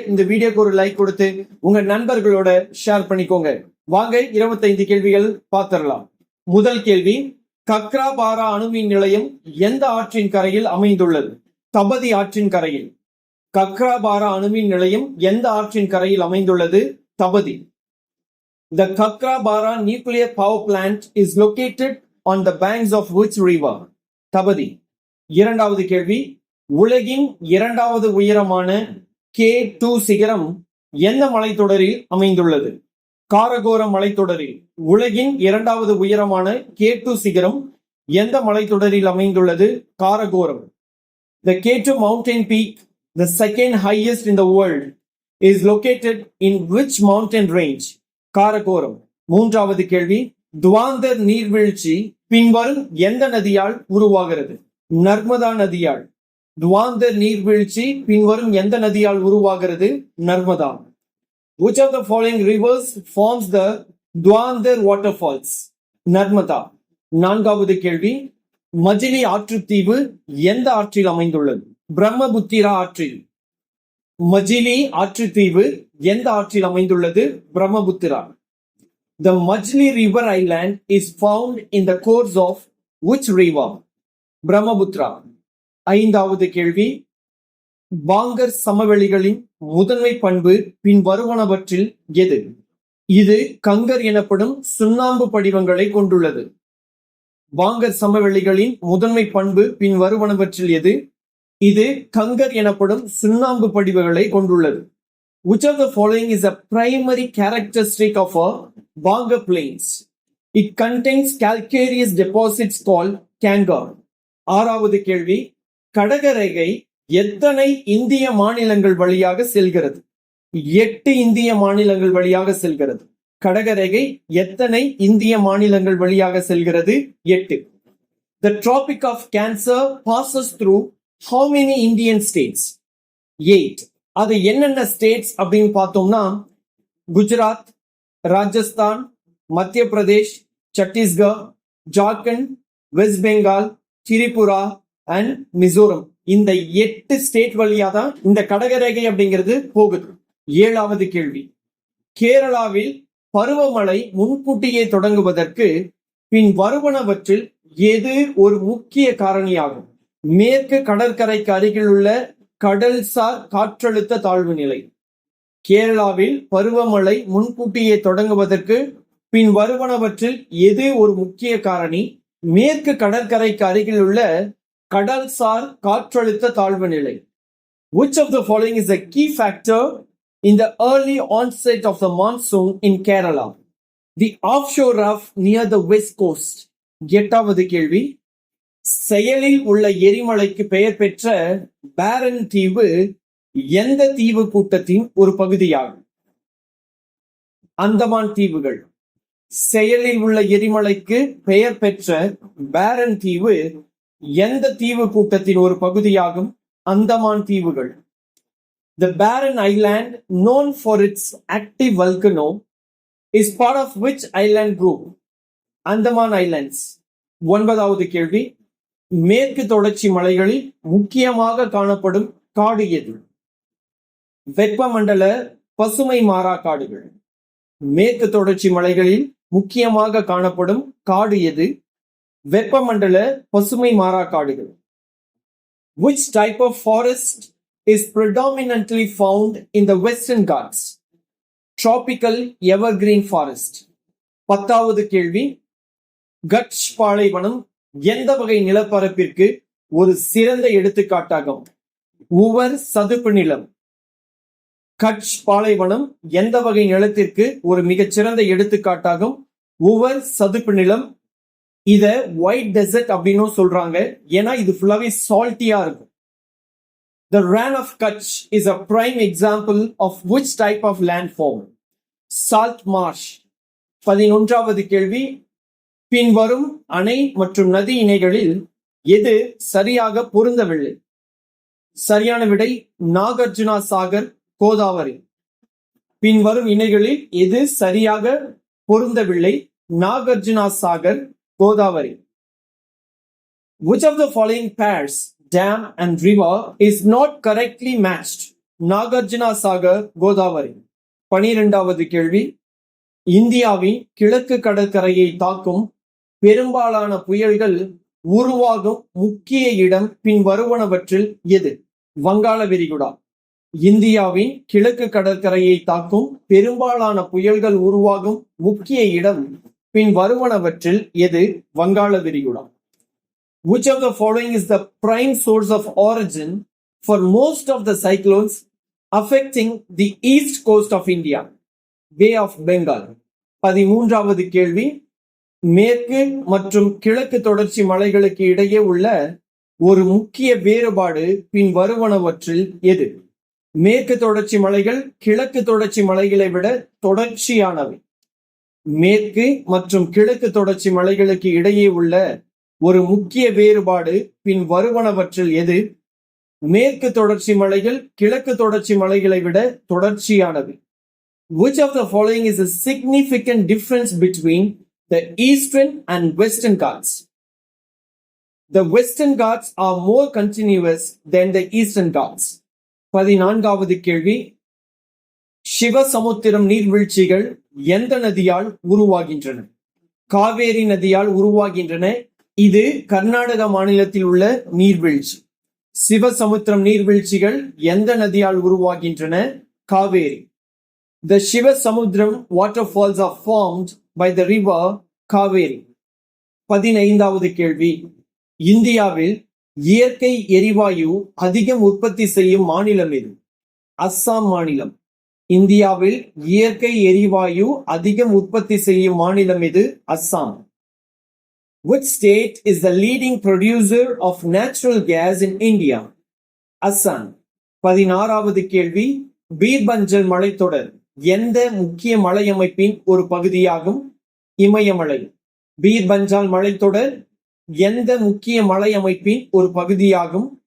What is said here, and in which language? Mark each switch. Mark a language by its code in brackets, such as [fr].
[ta] இந்த வீடியோக்கு ஒரு லைக் கொடுத்து உங்க நண்பர்களோட ஷேர் பண்ணிக்கோங்க. வாங்க 25 கேள்விகள் பார்த்திடலாம். முதல் கேள்வி, கக்ராபாரா அணுமின் நிலையம் எந்த ஆற்றின் கரையில் அமைந்துள்ளது? தபதி ஆற்றின் கரையில். கக்ராபாரா அணுமின் நிலையம் எந்த ஆற்றின் கரையில் அமைந்துள்ளது? Tapti. [en] The Kakrabara nuclear power plant is located on the banks of which river? [ta] Tapti. இரண்டாவது கேள்வி, உலகின் இரண்டாவது உயரமான K2 சிகரம் எந்த மலைத்தொடரில் அமைந்துள்ளது? காரகோரம் மலைத்தொடரில். உலகின் இரண்டாவது உயரமான K2 சிகரம் எந்த மலைத்தொடரில் அமைந்துள்ளது? Karakoram. [en] The K2 mountain peak, the second highest in the world, is located in which mountain range? [ta] Karakoram. மூன்றாவது கேள்வி, துவாந்தர் நீர்வீழ்ச்சி பின்வரும் எந்த நதியால் உருவாகிறது? நர்மதா நதியால். துவாந்தர் நீர்வீழ்ச்சி பின்வரும் எந்த நதியால் உருவாகிறது? Narmada. [en] Which of the following rivers forms the Duandar waterfalls? [ta] Narmada. நான்காவது கேள்வி, மஜிலி ஆற்றுத்தீவு எந்த ஆற்றில் அமைந்துள்ளது? பிரம்மபுத்திரா ஆற்றில். மஜிலி ஆற்றுத்தீவு எந்த ஆற்றில் அமைந்துள்ளது? Brahmaputra. [en] The Majli River Island is found in the course of which river? [ta] Brahmaputra. ஐந்தாவது கேள்வி, பாங்கர் சமவெளிகளின் முதன்மை பண்பு பின் வருவனவற்றில் எது? இது கங்கர் எனப்படும் சுண்ணாம்பு படிவங்களை கொண்டுள்ளது. பாங்கர் சமவெளிகளின் முதன்மை பண்பு பின் வருவனவற்றில் எது? இது கங்கர் எனப்படும் சுண்ணாம்பு படிவுகளை கொண்டுள்ளது. [en] Which of the following is a primary characteristic of a Bangar plains? It contains calcareous deposits called kangar. [ta] ஆறாவது கேள்வி, கடகரேகை எத்தனை இந்திய மாநிலங்கள் வழியாக செல்கிறது? 8 இந்திய மாநிலங்கள் வழியாக செல்கிறது. கடகரேகை எத்தனை இந்திய மாநிலங்கள் வழியாக செல்கிறது? 8. [en] The Tropic of Cancer passes through how many Indian states? [ta] 8. அது என்னென்ன ஸ்டேட்ஸ் அப்படின்னு பார்த்தோம்னா, குஜராத், ராஜஸ்தான், மத்திய பிரதேஷ், சத்தீஸ்கர், ஜார்க்கண்ட், வெஸ்ட் பெங்கால், திரிபுரா அண்ட் மிசோரம். இந்த 8 ஸ்டேட் வழியா தான் இந்த கடகரேகை அப்படிங்கிறது போகுது. ஏழாவது கேள்வி, கேரளாவில் பருவமழை முன்கூட்டியே தொடங்குவதற்கு பின் வருவனவற்றில் எது ஒரு முக்கிய காரணியாகும்? மேற்கு கடற்கரைக்கு அருகில் உள்ள கடல்சார் காற்றழுத்த தாழ்வு நிலை. கேரளாவில் பருவமழை முன்கூட்டியே தொடங்குவதற்கு பின் வருவனவற்றில் எது ஒரு முக்கிய காரணி? மேற்கு கடற்கரைக்கு அருகில் உள்ள கடல்சார் காற்றழுத்த தாழ்வு நிலை. [en] Which of the following is a key factor in the early onset of the monsoon in Kerala? The offshore rough near the west coast. [ta] எட்டாவது கேள்வி, செயலில் உள்ள எரிமலைக்கு பெயர் பெற்ற பேரன் தீவு எந்த தீவு கூட்டத்தின் ஒரு பகுதியாகும்? அந்தமான் தீவுகள். செயலில் உள்ள எரிமலைக்கு பெயர் பெற்ற பேரன் தீவு எந்த தீவு கூட்டத்தின் ஒரு பகுதியாகும்? அந்தமான் தீவுகள். [en] The barren island, known for its active volcano, is part of which island group? Andaman Islands. [ta] ஒன்பதாவது கேள்வி, மேற்கு தொடர்ச்சி மலைகளில் முக்கியமாக காணப்படும் காடு எது? வெப்பமண்டல பசுமை மாறா காடுகள். மேற்கு தொடர்ச்சி மலைகளில் முக்கியமாக காணப்படும் காடு எது? வெப்பமண்டல பசுமை மாறா காடுகள். [en] Which type of forest is predominantly found in the Western Ghats? Tropical evergreen forest. [ta] 10வது கேள்வி, கட்ச் பாலைவனம் எந்த வகை நிலப்பரப்பிற்கு ஒரு சிறந்த எடுத்துக்காட்டாகும்? உவர் சதுப்பு நிலம். கட்ச் பாலைவனம் எந்த வகை நிலத்திற்கு ஒரு மிகச்சிறந்த எடுத்துக்காட்டாகும்? உவர் சதுப்பு நிலம். இத ஒயிட் டெசர்ட் அப்படின்னு சொல்றாங்க, ஏன்னா இது ஃபுல்லாவே சால்ட்டியா இருக்கும். [en] The Rann of Kutch is a prime example of which type of landform? Salt marsh. [ta] 11வது கேள்வி, பின்வரும் அணை மற்றும் நதி இணைகளில் எது சரியாக பொருந்தவில்லை? சரியான விடை நாகார்ஜுனா சாகர், கோதாவரி. பின்வரும் இணைகளில் எது சரியாக பொருந்தவில்லை? Nagarjuna Sagar, Godavari. [en] Which of the following pairs, dam and river, is not correctly matched? [ta] Nagarjuna Sagar, Godavari. 12வது கேள்வி, இந்தியாவின் கிழக்கு கடற்கரையை தாக்கும் பெரும்பாலான புயல்கள் உருவாகும் முக்கிய இடம் பின்வருவனவற்றில் எது? வங்காள விரிகுடா. இந்தியாவின் கிழக்கு கடற்கரையை தாக்கும் பெரும்பாலான புயல்கள் உருவாகும் முக்கிய இடம் பின்வருவனவற்றில் எது? வங்காள விரிகுடா. [en] Which of the following is the prime source of origin for most of the cyclones affecting the east coast of India? Bay of Bengal. [ta] 13வது கேள்வி, மேற்கு மற்றும் கிழக்கு தொடர்ச்சி மலைகளுக்கு இடையே உள்ள ஒரு முக்கிய வேறுபாடு பின்வருவனவற்றில் எது? மேற்கு தொடர்ச்சி மலைகள் கிழக்கு தொடர்ச்சி மலைகளை விட தொடர்ச்சியானவை. மேற்கு மற்றும் கிழக்கு தொடர்ச்சி மலைகளுக்கு இடையே உள்ள ஒரு முக்கிய வேறுபாடு பின்வருவனவற்றில் எது? மேற்கு தொடர்ச்சி மலைகள் கிழக்கு தொடர்ச்சி மலைகளை விட தொடர்ச்சியானவை. [en] Which of the following is a significant difference between the Eastern and Western Ghats? The Western Ghats are more continuous than the Eastern Ghats. [ta] 14வது கேள்வி, சிவசமுத்திரம் நீர்வீழ்ச்சிகள் எந்த நதியால் உருவாகின்றன? காவேரி நதியால் உருவாகின்றன. இது கர்நாடக மாநிலத்தில் உள்ள நீர்வீழ்ச்சி. சிவசமுத்திரம் நீர்வீழ்ச்சிகள் எந்த நதியால் உருவாகின்றன? Kaveri. [en] The Shivasamudram waterfalls are formed by the river Kaveri. [ta] 15வது கேள்வி, இந்தியாவில் இயற்கை எரிவாயு அதிகம் உற்பத்தி செய்யும் மாநிலம் எது? அஸ்ஸாம் மாநிலம். இந்தியாவில் இயற்கை எரிவாயு அதிகம் உற்பத்தி செய்யும் மாநிலம் எது? Assam. [en] Which state is the leading producer of natural gas in India? Assam. [ta] 16வது கேள்வி, பீர்பஞ்சல் மலைத்தொடர் எந்த முக்கிய மலையமைப்பின் ஒரு பகுதியாகும்? இமயமலை. பீர்பஞ்சால் மலைத்தொடர் எந்த முக்கிய மலையமைப்பின் ஒரு பகுதியாகும்?